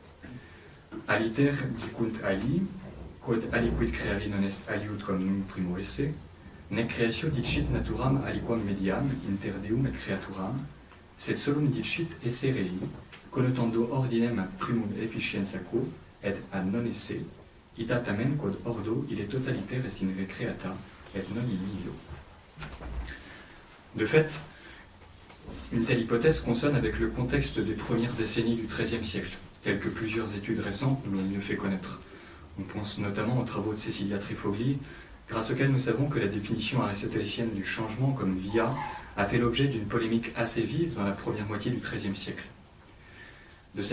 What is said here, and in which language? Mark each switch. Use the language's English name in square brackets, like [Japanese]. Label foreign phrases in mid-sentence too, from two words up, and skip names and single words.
[Latin] Aliter dicunt ali, quod aliquid creari non est aliud quam nunc primo esse, nec creatio dicit naturam aliquam mediam inter deum et creaturam, sed solum dicit esse rei, connotando ordinem primum efficienza quo, et ad non esse, ita tamen quod ordo il est totaliter est in re creata, et non in nihilo. [French] De fait, une telle hypothèse consonne avec le contexte des premières décennies du XIIIe siècle, tel que plusieurs études récentes nous l'ont mieux fait connaître. On pense notamment aux travaux de Cecilia Trifogli, grâce auxquels nous savons que la définition aristotélicienne du changement comme via a fait l'objet d'une polémique assez vive dans la première moitié du XIIIe siècle.